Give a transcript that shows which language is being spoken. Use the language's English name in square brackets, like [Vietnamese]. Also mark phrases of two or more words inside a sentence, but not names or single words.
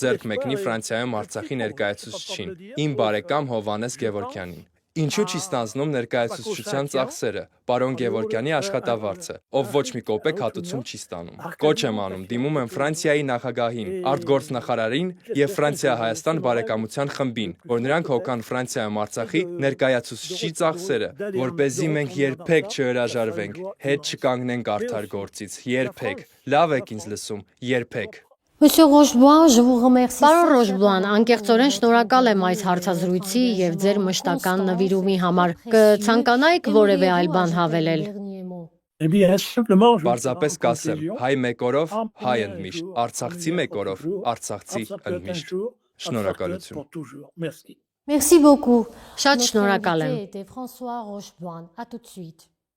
[Armenian] ձեռք մեկնի Ֆրանսիայում Արցախի ներկայացուցչին, իմ բարեկամ Հովհաննես Գևորգյանին։ Ինչու չի ստանձնում ներկայացուցչության ծախսերը, պարոն Գևորգյանի աշխատավարձը, ով ոչ մի կոպեկ հատուցում չի ստանում։ Կոչ եմ անում, դիմում եմ Ֆրանսիայի նախագահին, արտգործնախարարին եւ Ֆրանսիա-Հայաստան բարեկամության խմբին, որ նրանք հոգան Ֆրանսիայում Արցախի ներկայացուցչի ծախսերը, որպեսզի մենք երբեք չհրաժարվենք, հետ չկանգնենք արդար գործից, երբեք։ Լավ եք ինձ լսում, երբեք։ [French] Monsieur Rocheblanc, je vous remercie. [Armenian] Պարոն Ռոշբլան, անկեղծորեն շնորհակալ եմ այս հարցազրույցի եւ ձեր մշտական նվիրումի համար։ Կցանկանայիք որևէ այլ բան հավելել։ [French] Eh bien, simplement, je [Armenian] Պարզապես կասեմ, հայ մեկ օրով, հայ ընդմիշտ, արցախցի մեկ օրով, արցախցի ընդմիշտ։ Շնորհակալություն։ [French] pour toujours. Merci. Merci beaucoup. [Armenian] Շատ [French] Notre [Armenian] շնորհակալ եմ։ [French] invité était François Rocheboine. À tout de suite.